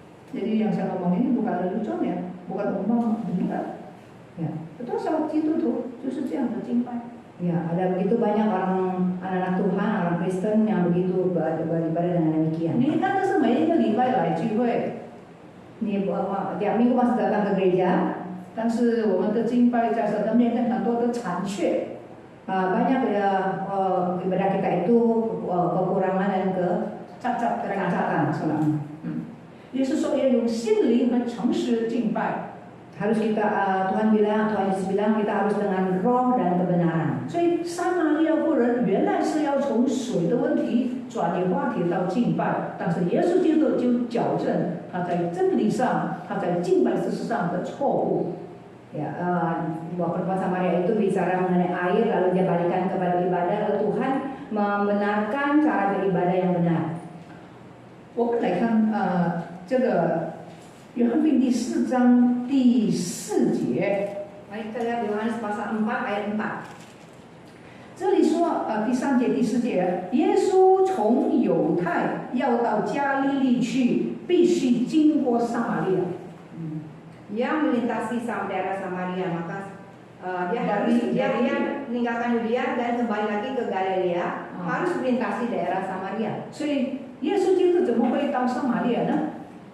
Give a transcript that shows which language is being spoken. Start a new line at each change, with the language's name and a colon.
Indonesian: Jadi yang saya ngomong ini bukan lelucon ya, bukan omong benar. Ya. Betul, sama
Chinese: 基督徒就是这样的敬拜。
Indonesian: Ya, ada begitu banyak orang anak-anak Tuhan, orang Kristen yang begitu beribadah dengan demikian.
Chinese: 你看，这是每一个礼拜来聚会，
Indonesian: Ini tiap minggu masih datang ke gereja.
Chinese: 但是我们的敬拜在神的面前很多的残缺。
Indonesian: banyak ibadah kita itu kekurangan dan kecacatan.
Chinese: 也是说要用心灵和诚实敬拜。
Indonesian: Harus kita Tuhan Yesus bilang kita harus dengan roh dan kebenaran.
Chinese: 所以撒玛利亚妇人原来是要从水的问题转移话题到敬拜，但是耶稣基督就矫正他在真理上、他在敬拜事实上的错误。
Indonesian: Ya, bahwa perempuan Samaria itu bicara mengenai air lalu dia balikan kepada ibadah, lalu Tuhan membenarkan cara beribadah yang benar.
Chinese: 我们来看这个约翰福音第4章第4节。
Indonesian: Mari kita lihat Yohanes pasal 4 ayat 4.
Chinese: 这里说第3节、第4节，耶稣从犹太要到加利利去，必须经过撒玛利亚。
Indonesian: Dia melintasi daerah Samaria, maka dia meninggalkan Yudea dan kembali lagi ke Galilea, harus melintasi daerah Samaria.
Chinese: 所以耶稣基督怎么会到撒玛利亚呢？